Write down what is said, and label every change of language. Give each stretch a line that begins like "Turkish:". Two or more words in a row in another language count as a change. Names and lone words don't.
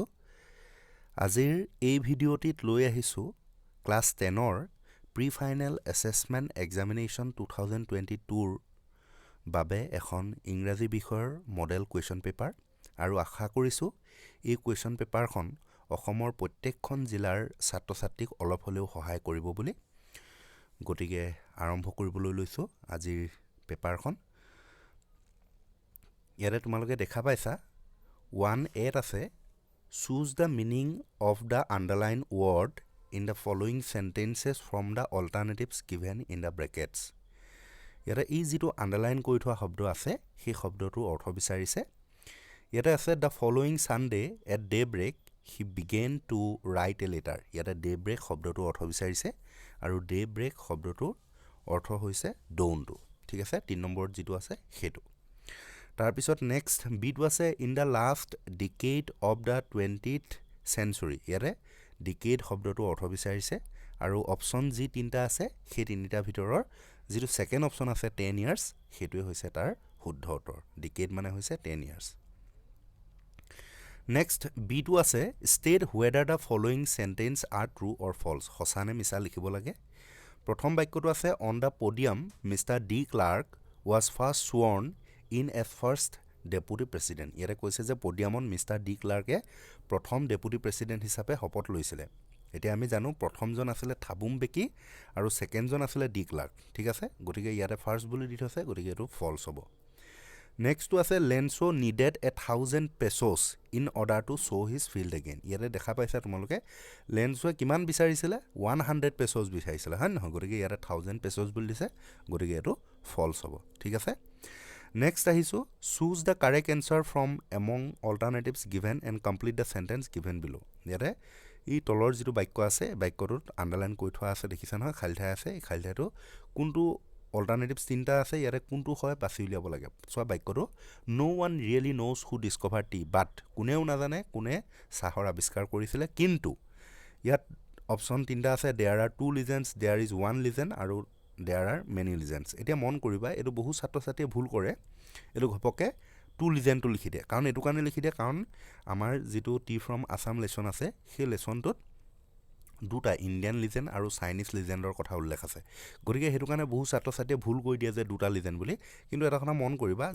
Assamese: আজিৰ এই ভিডিঅ'টিত লৈ আহিছো ক্লাছ 10ৰ
English: pre final assessment examination
Assamese: 2022ৰ বাবে এখন ইংৰাজী বিষয়ৰ
English: model question paper
Assamese: আৰু আশা কৰিছো এই কুৱেশ্যন পেপাৰখন অসমৰ প্ৰত্যেকখন জিলাৰ ছাত্ৰ-ছাত্ৰীক অলপ হলেও সহায় কৰিব বুলি গতিকে আৰম্ভ কৰিবলৈ লৈছো আজিৰ পেপাৰখন ইয়াৰে তোমালোকে দেখা পাইছা 1A আছে
English: choose the meaning of the underlined word in the following sentences from the alternatives given in the brackets
Assamese: ইয়াৰে এই যেটো আন্ডাৰলাইন কৰি থোৱা শব্দ আছে সেই শব্দটোৰ অৰ্থ বিচাৰিছে ইয়াতে আছে
English: the following Sunday at daybreak he began to write a letter
Assamese: ইয়াতে daybreak শব্দটোৰ অৰ্থ বিচাৰিছে আৰু daybreak শব্দটোৰ অৰ্থ হৈছে dawnটো ঠিক আছে 3 নম্বৰত যেটো আছে হেতু তাৰ পিছত নেক্সট বিটো আছে
English: in the last decade of the 20th century
Assamese: ইয়াৰে ডিকেড শব্দটো অৰ্থ বিচাৰিছে আৰু অপচন যি তিনটা আছে সেই তিনিটা ভিতৰৰ যেটো
English: second option
Assamese: আছে
English: 10 years
Assamese: হেতুৱে হৈছে তাৰ শুদ্ধ উত্তৰ ডিকেড মানে হৈছে
English: 10 years
Assamese: নেক্সট বিটো আছে
English: state whether the following sentence are true or false
Assamese: সঁচা নে মিছা লিখিব লাগে প্ৰথম বাক্যটো আছে
English: on the podium Mr. D. Clark was first sworn in as first deputy president
Assamese: ইয়াৰে কৈছে যে পডিয়ামত মিস্টাৰ ডি ক্লাৰ্কে প্ৰথম
English: deputy president
Assamese: হিচাপে শপত লৈছিলে এতিয়া আমি জানো প্ৰথমজন আছিল থাবুম বেকি আৰু সেকেন্ডজন আছিল ডি ক্লাৰ্ক ঠিক আছে গতিকে ইয়াৰে ফাৰ্স্ট বুলি দি থৈছে গতিকে এটো ফলস হ'ব নেক্সট আছে লেন্সো
English: needed 1000 pesos in order to show his field again
Assamese: ইয়াৰে দেখা পাইছা তোমালোকে লেন্সোৱে কিমান বিচাৰিছিল 100 pesos বিচাৰিছিল হয় নহয় গতিকে ইয়াৰে 1000 pesos বুলি দিছে গতিকে এটো ফলস হ'ব ঠিক আছে Next
English: ahisu choose the correct answer from among alternatives given and complete the sentence given below
Assamese: ইয়াৰে এই তলৰ যেটো বাক্য আছে বাক্যটোত আন্ডাৰলাইন কৰি থোৱা আছে দেখিছা নহয় খালি ঠাই আছে এই খালি ঠাইটো কোনটো alternatives তিনটা আছে ইয়াৰে কোনটো হয় বাছি উলিয়াব লাগে সো বাক্যটো
English: no one really knows who discovered tea but
Assamese: কোনেও নাজানে কোনে চাহৰ আৱিষ্কাৰ কৰিছিল কিন্তু ইয়াত অপচন তিনটা আছে
English: there are two legends there is one legend
Assamese: আৰু
English: there are many legends
Assamese: এতিয়া মন কৰিবা এটো বহু ছাত্ৰ-ছাত্ৰীয়ে ভুল কৰে এটো ঘপকে টু লিজেন্ড টু লিখি দিয়ে কাৰণ এটো কাৰণে লিখি দিয়ে কাৰণ আমাৰ যেটো টি ফ্ৰম আসাম লেসন আছে সেই লেসনটোত দুটা
English: Indian legend
Assamese: আৰু চাইনিজ লিজেন্ডৰ কথা উল্লেখ আছে গতিকে হেতু কাৰণে বহু ছাত্ৰ-ছাত্ৰীয়ে ভুল কৰি দিয়ে যে দুটা লিজেন্ড বুলি কিন্তু এটা কথা মন কৰিবা যে